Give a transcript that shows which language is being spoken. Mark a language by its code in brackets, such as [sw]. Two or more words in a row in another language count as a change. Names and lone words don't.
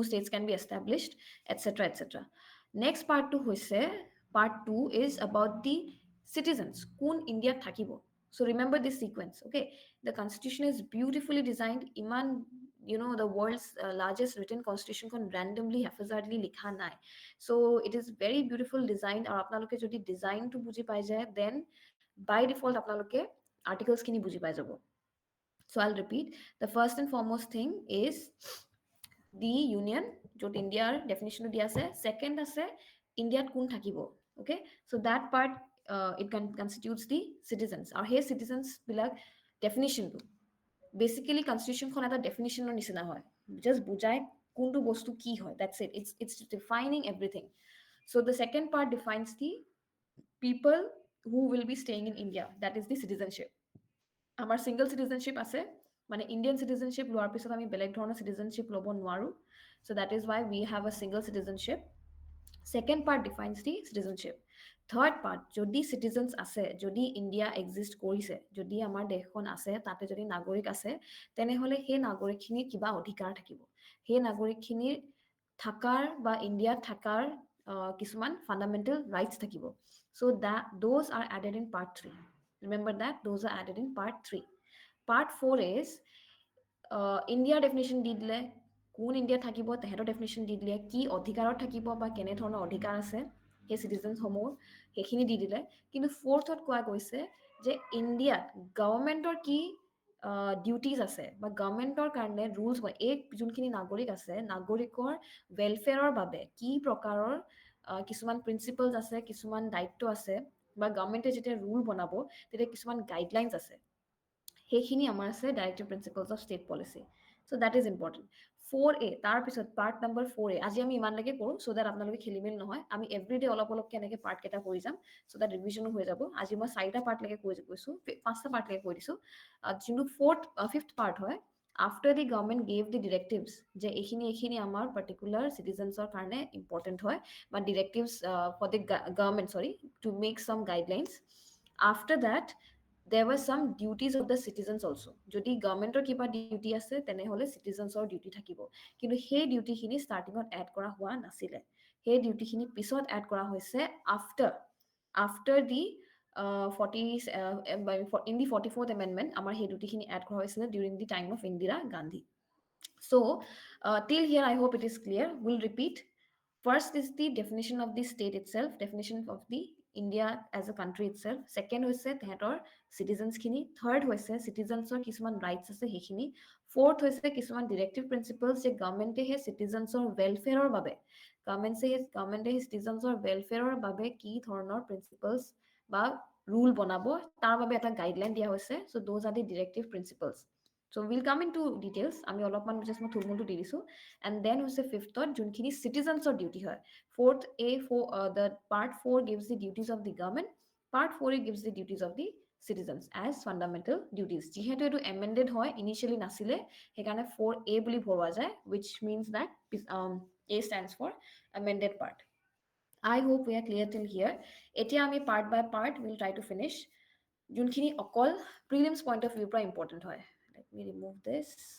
[en] states can be established etc etc next part 2 hoise part 2 is about the citizens [as] কোন ইণ্ডিয়া থাকিব [en] so remember this sequence okay the constitution is beautifully designed iman you know the world's largest written constitution kon randomly haphazardly [as] লিখা নাই [en] so it is very beautiful designed [as] আৰু আপোনালোকে যদি design তো বুজি পাই যায় [en] then by default [as] আপোনালোকে articles কিনি বুজি পাই যাব [en] so I'll repeat the first and foremost thing is the union [as] য'ত ইণ্ডিয়াৰ ডেফিনিশ্যনটো দিয়া আছে ছেকেণ্ড আছে ইণ্ডিয়াত কোন থাকিব [en] okay so that part it constitutes the citizens [as] আৰু সেই চিটিজেনছবিলাক ডেফিনিশ্যনটো বেচিকেলি কনষ্টিটিউশ্যনখন এটা ডেফিনিশ্যনৰ নিচিনা হয় জাষ্ট বুজাই কোনটো বস্তু কি হয় [en] that's it it's defining everything so the second part defines the people who will be staying in India that is the citizenship [as] আমাৰ সিঙ্গল চিটিজেনশ্বিপ আছে মানে ইণ্ডিয়ান চিটিজেনশ্বিপ লোৱাৰ পিছত আমি বেলেগ ধৰণৰ চিটিজেনশ্বিপ ল'ব নোৱাৰোঁ [en] so that is why we have a single citizenship second part defines the citizenship third part [as] যদি citizens আছে যদি ইণ্ডিয়া এক্সিষ্ট কৰিছে যদি আমাৰ দেশখন আছে তাতে যদি নাগৰিক আছে তেনেহলে সেই নাগৰিকখিনিৰ কিবা অধিকাৰ থাকিব সেই নাগৰিকখিনিৰ থাকাৰ বা ইণ্ডিয়াত থাকাৰ কিছুমান [en] fundamental rights [as] থাকিব [en] so that those are added in part 3 remember that those are added in part 3 part 4 is [as] ইণ্ডিয়াৰ ডেফিনেশ্যন দি দিলে কোন ইণ্ডিয়া থাকিব তেহেঁতৰ ডেফিনেশ্যন দি দিলে কি অধিকাৰত থাকিব বা কেনেধৰণৰ অধিকাৰ আছে সেই চিটিজেনসমূহ সেইখিনি দি দিলে কিন্তু ফ'ৰ্থত কোৱা গৈছে যে ইণ্ডিয়াত গভৰ্ণমেণ্টৰ কি ডিউটিজ আছে বা গভৰ্ণমেণ্টৰ কাৰণে ৰুলছ হয় এই যোনখিনি নাগৰিক আছে নাগৰিকৰ ৱেলফেয়াৰৰ বাবে কি প্ৰকাৰৰ কিছুমান প্ৰিন্সিপলছ আছে কিছুমান দায়িত্ব আছে বা গভৰ্ণমেণ্টে যেতিয়া ৰুল বনাব তেতিয়া কিছুমান গাইডলাইনছ আছে সেইখিনি আমাৰ আছে [en] directive principles of state policy so that is important [as] 4A তাৰ পিছত পাৰ্ট নম্বৰ 4A আজি আমি ইমানলৈকে কৰোঁ [en] so that [as] আপোনালোকে খেলিমেলি নহয় আমি এভৰিডে অলপ অলপকৈ এনেকৈ পাৰ্ট কেইটা কৰি যাম so that ৰিভিজনো হৈ যাব আজি মই 4টা পাৰ্টলৈকে কৈছোঁ 5টা পাৰ্টলৈকে কৈ দিছোঁ যোনটো ফিফথ পাৰ্ট হয় after [en] the government gave the directives [as] যে এইখিনি আমাৰ particular citizensৰ কাৰণে important হয় বা [en] directives for the government to make some guidelines after that there were some duties of the citizens also [as] যদি গভৰ্ণমেণ্টৰ কিবা ডিউটি আছে তেনেহলে citizensৰ ডিউটি থাকিব কিন্তু সেই ডিউটিখিনি ষ্টাৰ্টিঙত এড কৰা হোৱা নাছিলে সেই ডিউটিখিনি পিছত এড কৰা হৈছে [en] after the 44th amendment [as] আমাৰ সেই ডিউটিখিনি এড কৰা হৈছিলে [en] during the time of Indira Gandhi so till here I hope it is clear we'll repeat first is the definition of the state itself definition of the India as a country itself second [as] হৈছে তেহেতৰ citizens খিনি third হৈছে citizensৰ কিছুমান rights আছে সেইখিনি fourth হৈছে কিছুমান [en] directive principles [as] যে গভৰ্ণমেণ্টে হে citizensৰ welfareৰ বাবে গভৰ্ণমেণ্টে citizensৰ welfareৰ বাবে কি ধৰণৰ principles বা rule বনাব তাৰ বাবে [en] এটা guideline দিয়া হৈছে so those are the directive principles so we'll come into details [as] আমি অলপমান just মই থুলমুলটো দি দিছো [en] and then [as] হৈছে fifthত যোনখিনি citizensৰ duty হয় [en] fourth the part 4 gives the duties of the government part 4 gives the duties of the citizens as fundamental duties [as] যিহেতু এটো amended হয় initially নাছিলে সেইকাৰণে 4A বুলি ভৰোৱা যায় [en] which means that A stands for amended part I hope we are clear till here [as] এতিয়া আমি [en] part by part we'll try to finish [as] যোনখিনি অকল prelims [en] point of view [as] পৰা important হয় [en] let me remove this